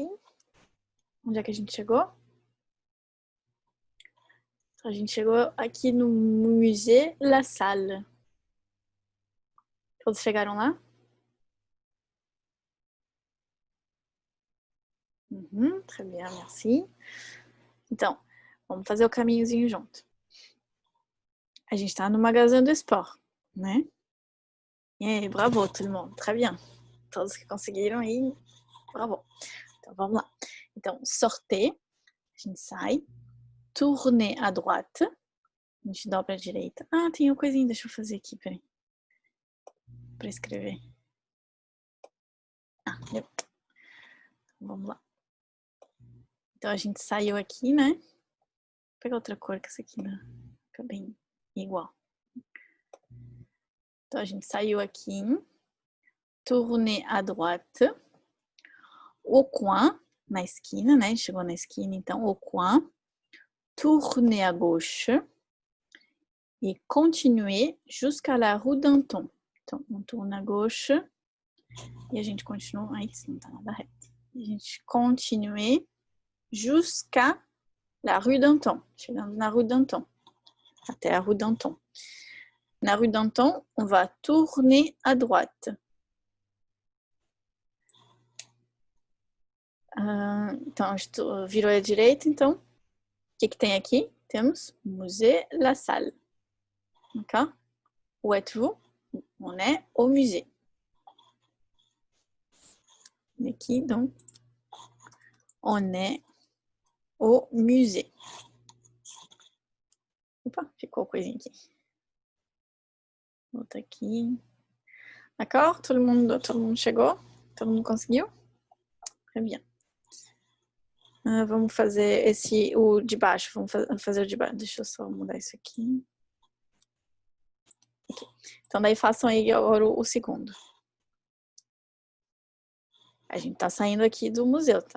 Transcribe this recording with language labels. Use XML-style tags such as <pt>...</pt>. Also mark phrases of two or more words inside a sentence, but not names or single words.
<pt>Onde é que a gente chegou? A gente chegou aqui no Musée La Salle. Todos chegaram lá?</pt> <fr>Très bien, merci.</fr> <pt>Então, vamos fazer o caminhozinho junto. A gente está no Magasin do Sport, né? E bravo, todo mundo.</pt> <fr>Très bien.</fr> <pt>Todos que conseguiram aí, bravo. Então, vamos lá. Então, sortez, a gente sai.</pt> <fr>Tournez à droite.</fr> <pt>A gente dobra à direita. Ah, tem uma coisinha, deixa eu fazer aqui, peraí. Para escrever. Ah, deu. Vamos lá. Então, a gente saiu aqui, né? Vou pegar outra cor, que essa aqui fica bem igual. Então, a gente saiu aqui.</pt> <fr>Tournez à droite. Au coin.</fr> <pt>na esquina, né? Chegou na esquina, então,</pt> <fr>au coin. Tournez à gauche. Et continuez jusqu'à la rue Danton. Então, on tourne à gauche.</fr> <pt>E a gente continua... Ai, isso não tá nada reto. A gente</pt> <fr>continue jusqu'à la rue Danton.</fr> <pt>Chegando na rue Danton. Até a rue Danton.</pt> <fr>Na rue Danton, on va tourner à droite.</fr> <pt>Então, virou à direita, então. O que tem aqui? Temos Musée La Salle.</pt> <fr>D'accord? Où êtes-vous? On est au musée. Aqui, donc, on est au musée.</fr> <pt>Opa, ficou coisinha aqui. Volta aqui. D'accord? Todo mundo chegou? Todo mundo conseguiu?</pt> <fr>Très bien.</fr> <pt>Vamos fazer o de baixo. Vamos fazer o de baixo. Deixa eu só mudar isso aqui. Okay. Então, daí façam aí agora o segundo. A gente tá saindo aqui do museu, tá?</pt>